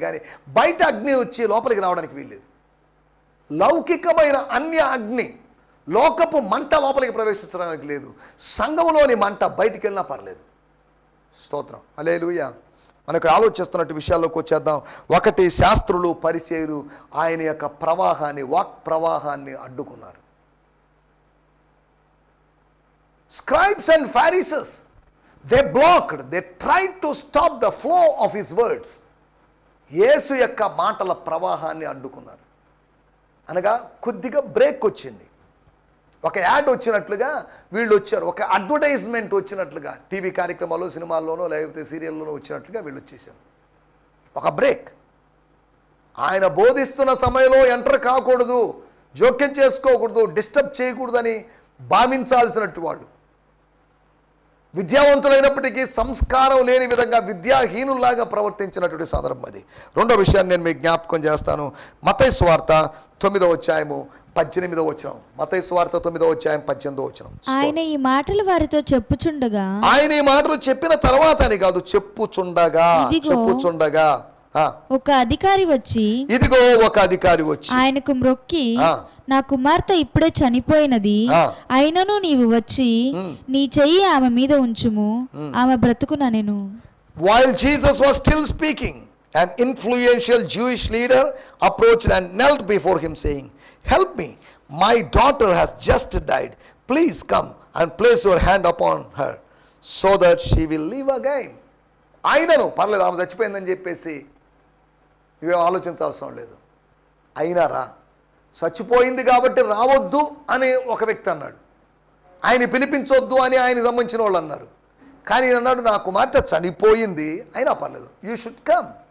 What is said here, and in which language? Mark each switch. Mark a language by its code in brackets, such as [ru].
[te] కానీ బయట అగ్ని వచ్చి లోపలికి రావడానికి వీల్లేదు. లౌకికమైన అన్య అగ్ని, లోకపు మంట లోపలికి ప్రవేశించడానికి లేదు. సంఘంలోని మంట బయటికి వెళ్ళినా పర్లేదు. స్తోత్రం. హల్లెలూయా. మనకు ఆలోచిస్తున్నట్టు విషయాల్లోకి వచ్చేద్దాం. 1, శాస్త్రులు పరిసయ్యులు ఆయన యొక్క ప్రవాహాన్ని, వాక్ ప్రవాహాన్ని అడ్డుకున్నారు. [en] Scribes and Pharisees, they blocked, they tried to stop the flow of his words. [te] యేసు యొక్క మాటల ప్రవాహాన్ని అడ్డుకున్నారు. అనగా కొద్దిగా బ్రేక్ వచ్చింది. ఒక యాడ్ వచ్చినట్లుగా వీళ్ళు వచ్చారు, ఒక అడ్వర్టైజ్మెంట్ వచ్చినట్లుగా, టీవీ కార్యక్రమాల్లో, సినిమాల్లోనో లేకపోతే సీరియల్లోనో వచ్చినట్లుగా వీళ్ళు వచ్చేసారు. ఒక బ్రేక్. ఆయన బోధిస్తున్న సమయంలో ఎంటర్ కాకూడదు, జోక్యం చేసుకోకూడదు, డిస్టర్బ్ చేయకూడదని భావించాల్సినట్టు వాళ్ళు. విద్యావంతులైనప్పటికీ సంస్కారం లేని విధంగా విద్యాహీనుల్లాగా ప్రవర్తించినటువంటి సందర్భం అది. 2వ విషయాన్ని నేను మీకు జ్ఞాపకం చేస్తాను. మత్తయి సువార్త 9వ అధ్యాయము 18వ వచనం. మత్తయి సువార్త 9వ అధ్యాయం 18వ వచనం. ఆయన ఈ మాటలు వారితో చెప్పుచుండగా, ఆయన ఈ మాటలు చెప్పిన తర్వాత అని కాదు, చెప్పుచుండగా, చెప్పుచుండగా ఒక అధికారి వచ్చి, ఇదిగో ఒక అధికారి వచ్చి ఆయనకు మ్రొక్కి, నా కుమార్తె ఇప్పుడే చనిపోయినది, అయినను నీవు వచ్చి నీ చెయ్యి ఆమె మీద ఉంచుము, ఆమె బ్రతుకునెను. [en] While Jesus was still speaking, an influential Jewish leader approached and knelt before him saying, "Help me, my daughter has just died. Please come and place your hand upon her so that she will live again." [te] అయినను పర్లేదు, ఆమె చచ్చిపోయిందని చెప్పేసి ఇవేం ఆలోచించాల్సిన లేదు. అయినా రా, చచ్చిపోయింది కాబట్టి రావద్దు అని ఒక వ్యక్తి అన్నాడు. ఆయన పిలిపించొద్దు అని ఆయన సంబంధించిన వాళ్ళు అన్నారు. కానీ ఈయన అన్నాడు, నా కుమార్తె చనిపోయింది, అయినా పర్లేదు, [en] You should come.